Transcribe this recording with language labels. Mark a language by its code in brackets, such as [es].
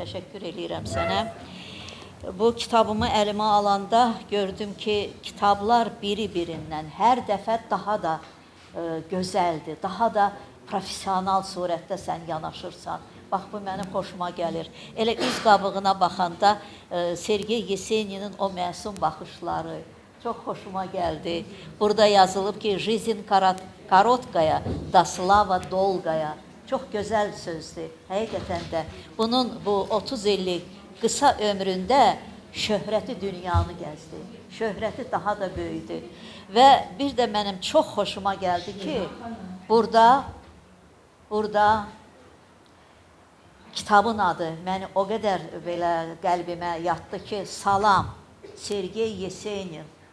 [az] Təşəkkür edirəm sənə. Bu kitabımı əlimə alanda gördüm ki, kitablar biri-birindən hər dəfə daha da gözəldir, daha da profesional surətdə sən yanaşırsan. Bax, bu mənim xoşuma gəlir. Elə üz qabığına baxanda Sergey Yeseninin o məsum baxışları çox xoşuma gəldi. [ru] Burada yazılıb ki, Жизнь короткая, да слава долгая. [az] Çox gözəl sözdür, həqiqətən də. Bunun bu 30 illik qısa ömründə şöhrəti dünyanı gəzdi. Şöhrəti daha da böyüdü. Və bir də mənim çox xoşuma gəldi ki, burada kitabın adı məni o qədər belə qəlbimə yatdı ki, Salam, Sergey Yesenin.